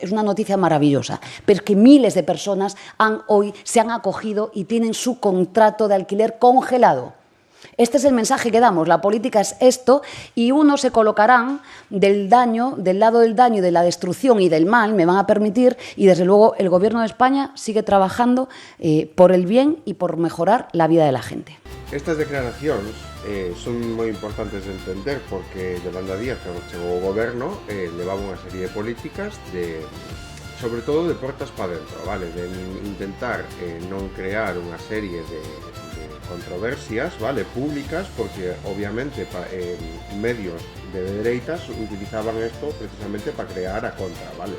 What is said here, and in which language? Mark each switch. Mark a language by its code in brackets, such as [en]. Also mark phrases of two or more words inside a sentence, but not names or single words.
[es] Es una noticia maravillosa, pero es que miles de personas hoy se han acogido y tienen su contrato de alquiler congelado. Este es el mensaje que damos, la política es esto, y unos se colocarán del lado del daño y de la destrucción y del mal, me van a permitir, y desde luego el Gobierno de España sigue trabajando por el bien y por mejorar la vida de la gente. [gl] Estas declaracións son moi importantes de entender porque Yolanda Díaz, cando chegou ao goberno, levaba unha serie de políticas sobre todo de portas para dentro, vale? De intentar non crear unha serie de controversias, vale, públicas, porque obviamente medios de dereitas utilizaban esto precisamente para crear a contra, vale.